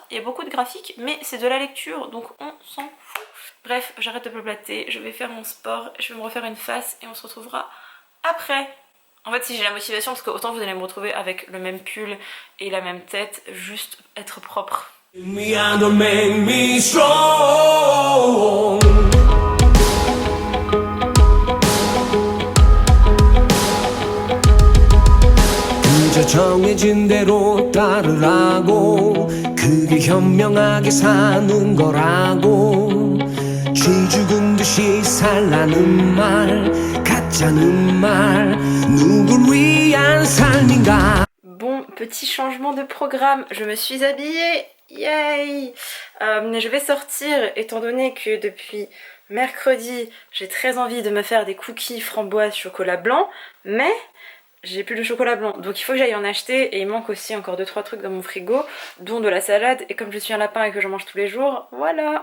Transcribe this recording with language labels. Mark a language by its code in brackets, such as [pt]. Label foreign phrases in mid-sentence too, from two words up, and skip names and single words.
[fr] Il y a beaucoup de graphiques, mais c'est de la lecture, donc on s'en fout. Bref, j'arrête de blablater, je vais faire mon sport, je vais me refaire une face et on se retrouvera après. En fait, si j'ai la motivation, parce que autant vous allez me retrouver avec le même pull et la même tête, juste être propre. [ko] 정해진 대로 따르라고 그게 현명하게 사는 거라고 쥐 죽은 듯이 살라는 말 가짜는 말 누굴 위한 삶인가. [fr] Bon, petit changement de programme, je me suis habillée, yay. Je vais sortir étant donné que depuis mercredi j'ai très envie de me faire des cookies framboise chocolat blanc, mais j'ai plus de chocolat blanc, donc il faut que j'aille en acheter et il manque aussi encore 2-3 trucs dans mon frigo, dont de la salade, et comme je suis un lapin et que j'en mange tous les jours, voilà.